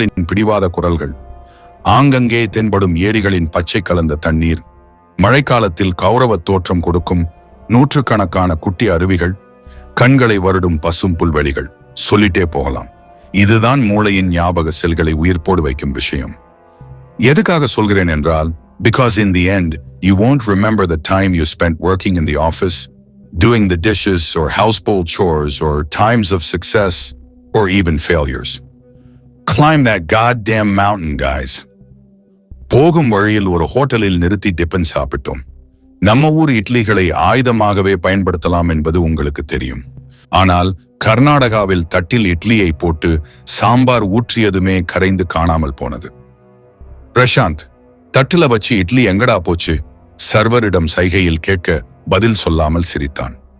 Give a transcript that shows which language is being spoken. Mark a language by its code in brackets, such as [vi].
[ta] பிடிவாத குரல்கள், ஆங்கங்கே தென்படும் ஏரிகளின் பச்சை கலந்த தண்ணீர், மழைக்காலத்தில் கௌரவ தோற்றம் கொடுக்கும் நூற்றுக்கணக்கான குட்டி அருவிகள், கண்களை வருடும் பசும் புல்வெளிகள், சொல்லிட்டே போகலாம். இதுதான் மூளையின் ஞாபக செல்களை உயிர்ப்போடு வைக்கும் விஷயம். எதுக்காக சொல்கிறேன் என்றால், [en] because in the end you won't remember the time you spent working in the office, doing the dishes or household chores, or times of success or even failures. Climb that goddamn mountain, guys. [ta] போகும் வழியில் ஒரு ஹோட்டலில் நிறுத்தி tiffin சாப்பிட்டோம். நம்ம ஊர் இட்லிகளை ஆயுதமாகவே பயன்படுத்தலாம் என்பது உங்களுக்கு தெரியும். ஆனால் கர்நாடகாவில் தட்டில் இட்லியை போட்டு சாம்பார் ஊற்றியதுமே கரைந்து காணாமல் போனது. பிரசாந்த், தட்டுல வச்சு இட்லி எங்கடா போச்சு? சர்வரிடம் சைகையில் கேட்க பதில் சொல்லாமல் சிரித்தான்.